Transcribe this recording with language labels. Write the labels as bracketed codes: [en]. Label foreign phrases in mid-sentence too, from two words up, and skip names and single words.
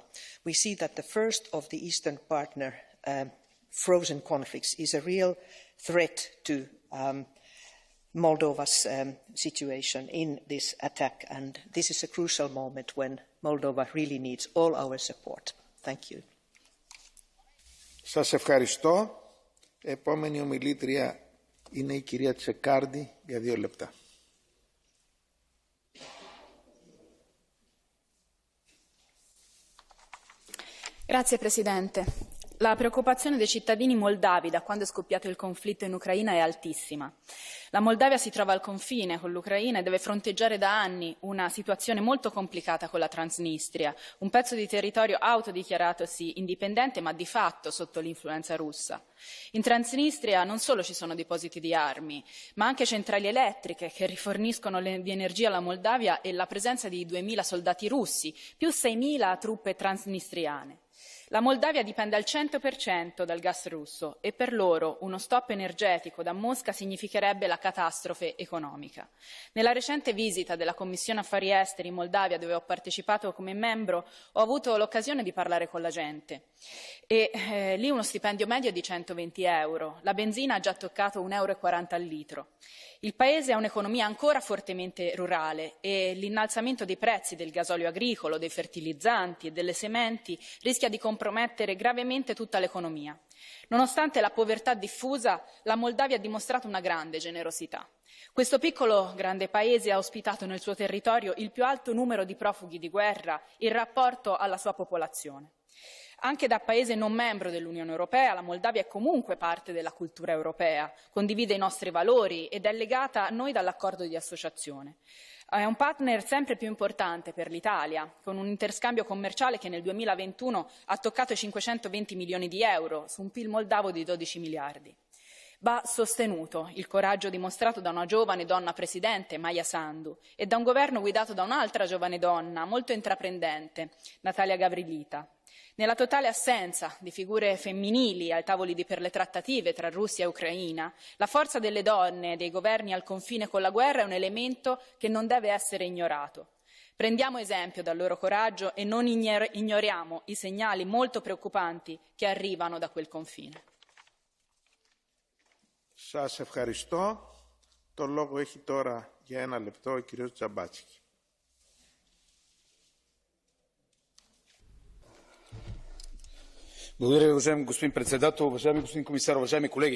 [en] We see that the first of the Eastern partner frozen conflicts is a real threat to Moldova's situation in this attack, and this is a crucial moment when Moldova really needs all our support. Thank you. [el] Σας ευχαριστώ. Επόμενη ομιλήτρια είναι η κυρία Τσεκάρντι για 2 λεπτά. [it] Grazie Presidente. La preoccupazione dei cittadini moldavi da quando è scoppiato il conflitto in Ucraina è altissima. La Moldavia si trova al confine con l'Ucraina e deve fronteggiare da anni una situazione molto complicata con la Transnistria, un pezzo di territorio autodichiaratosi indipendente ma di fatto sotto l'influenza russa. In Transnistria non solo ci sono depositi di armi, ma anche centrali elettriche che riforniscono di energia alla Moldavia e la presenza di 2.000 soldati russi, più 6.000 truppe transnistriane. La Moldavia dipende al 100% dal gas russo e per loro uno stop energetico da Mosca significherebbe la catastrofe economica. Nella recente visita della Commissione Affari Esteri in Moldavia, dove ho partecipato come membro, ho avuto l'occasione di parlare con la gente e lì uno stipendio medio è di 120 euro, la benzina ha già toccato 1,40 euro al litro. Il Paese ha un'economia ancora fortemente rurale e l'innalzamento dei prezzi del gasolio agricolo, dei fertilizzanti e delle sementi rischia di compromettere gravemente tutta l'economia. Nonostante la povertà diffusa, la Moldavia ha dimostrato una grande generosità. Questo piccolo grande paese ha ospitato nel suo territorio il più alto numero di profughi di guerra in rapporto alla sua popolazione. Anche da paese non membro dell'Unione Europea, la Moldavia è comunque parte della cultura europea, condivide i nostri valori ed è legata a noi dall'accordo di associazione. È un partner sempre più importante per l'Italia, con un interscambio commerciale che nel 2021 ha toccato i 520 milioni di euro su un PIL moldavo di 12 miliardi. Va sostenuto il coraggio dimostrato da una giovane donna presidente, Maia Sandu, e da un governo guidato da un'altra giovane donna molto intraprendente, Natalia Gavrilita. Nella totale assenza di figure femminili ai tavoli per le trattative tra Russia e Ucraina, la forza delle donne e dei governi al confine con la guerra è un elemento che non deve essere ignorato. Prendiamo esempio dal loro coraggio e non ignoriamo i segnali molto preoccupanti che arrivano da quel confine. [el] Σας ευχαριστώ. Το λόγο έχει τώρα για 1 λεπτό ο κύριος Τζαμπάτσκι. [bg] Благодаря ви, уважаеми господин председател, уважаеми господин комисар, уважаеми колеги.